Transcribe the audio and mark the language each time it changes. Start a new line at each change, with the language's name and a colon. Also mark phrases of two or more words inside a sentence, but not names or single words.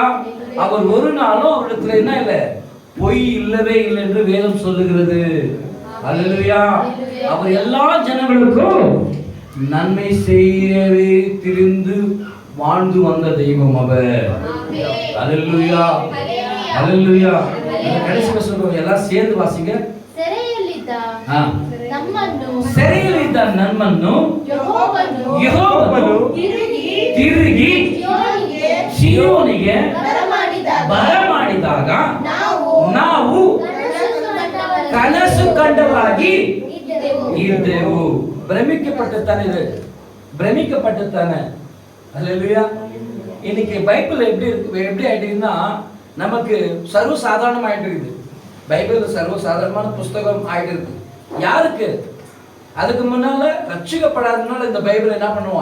Tamil: அவர் ஒரு நாளும் அவரிடத்தில் என்ன இல்லை? பொய் இல்லவே இல்லை என்று வேதம் சொல்லுகிறது. அல்லேலூயா. அவர் எல்லா ஜனங்களுக்கும் நன்மை செய்யவே திரிந்து வாழ்ந்து வந்த தெய்வம் அவர். அல்லேலூயா. அல்லேலூயா. கடைசி சொல்றோம், எல்லாம் சேர்ந்து வாசிங்க.
Kannada: ಸೆರೆಯಲ್ಲಿದ್ದ ನಮ್ಮನ್ನು ಯೆಹೋವನು ತಿರುಗಿ ಸಿಯೋನಿಗೆ ಬರಮಾಡಿದಾಗ ನಾವು ಕನಸು ಕಂಡವರಾಗಿ ಇದ್ದೆವು.
Tamil: பிரமிக்கப்பட்டுத்தானே. அல்லேலூயா. இன்னைக்கு பைபிள் எப்படி ஆயிட்டுன்னா, நமக்கு சர்வ சாதாரணமாயிட்டு இருக்குது. பைபிள் சர்வ சாதாரணமான புஸ்தகம் ஆயிட்டு இருக்கு. யாருக்கு? அதுக்கு முன்னால ரட்சிக்கப்படாதனால இந்த பைபிள் என்ன பண்ணுவோம்?